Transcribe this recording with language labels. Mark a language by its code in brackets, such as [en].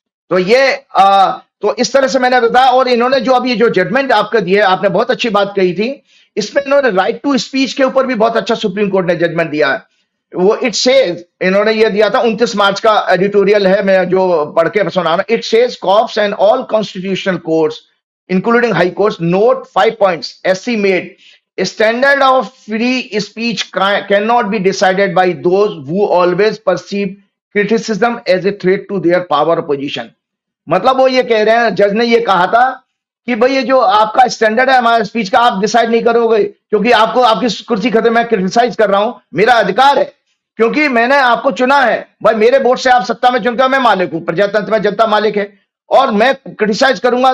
[hi] तो ये तो इस तरह से मैंने बताया। और इन्होंने जो अभी जो जजमेंट आपको दिए, आपने बहुत अच्छी बात कही थी, इसमें इन्होंने राइट टू स्पीच के ऊपर भी बहुत अच्छा सुप्रीम कोर्ट ने जजमेंट दिया है। वो [en] it says, [hi] इन्होंने ये दिया था 29 मार्च का एडिटोरियल है, मैं जो पढ़ के सुना रहा हूं। [en] It says cops and all constitutional courts including high courts note 5 points SC made standard of free speech cannot be decided by those who always perceive criticism as a threat to their power or position। [hi] मतलब वो ये कह रहे हैं, जज ने ये कहा था कि भाई ये जो आपका स्टैंडर्ड है हमारे स्पीच का, आप डिसाइड नहीं करोगे क्योंकि आपको आपकी कुर्सी खत्म, मैं क्रिटिसाइज कर रहा हूं, मेरा अधिकार है क्योंकि मैंने आपको चुना है भाई, मेरे वोट से आप सत्ता में चुनकर, मैं मालिक हूं, प्रजातंत्र में जनता मालिक है, और मैं क्रिटिसाइज करूंगा।